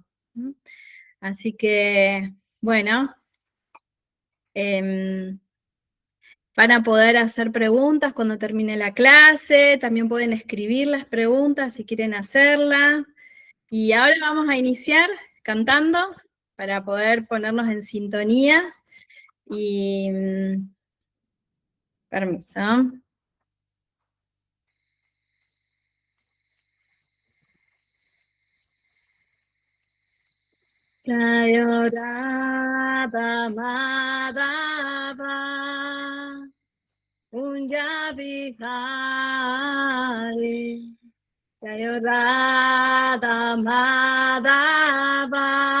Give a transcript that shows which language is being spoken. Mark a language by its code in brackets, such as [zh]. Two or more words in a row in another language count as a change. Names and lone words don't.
[es] Así que, bueno, van a poder hacer preguntas cuando termine la clase, también pueden escribir las preguntas si quieren hacerlas. Y ahora vamos a iniciar cantando para poder ponernos en sintonía. Y permiso. [sa] Jayo Radha Madhava Kunja Bihari Jayo Radha Madhava